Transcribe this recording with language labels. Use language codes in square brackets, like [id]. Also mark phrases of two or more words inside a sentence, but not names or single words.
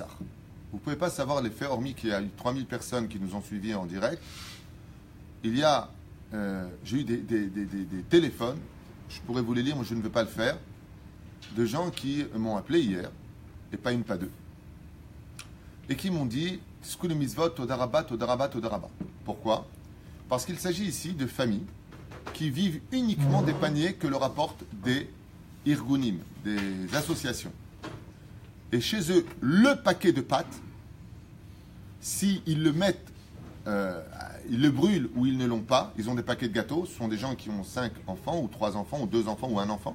[fr] Vous ne pouvez pas savoir les faits, hormis qu'il y a eu 3000 personnes qui nous ont suivis en direct. Il y a, j'ai eu des téléphones, je pourrais vous les lire, moi je ne veux pas le faire, de gens qui m'ont appelé hier, et pas une, pas deux, et qui m'ont dit « [he] תזכו למצוות, תודה רבה, תודה רבה, תודה רבה ». [fr] Pourquoi? Parce qu'il s'agit ici de familles qui vivent uniquement des paniers que leur apportent des irgunim, des associations. Et chez eux, le paquet de pâtes, s'ils le mettent, ils le brûlent ou ils ne l'ont pas, ils ont des paquets de gâteaux, ce sont des gens qui ont 5 enfants, ou 3 enfants, ou 2 enfants, ou 1 enfant.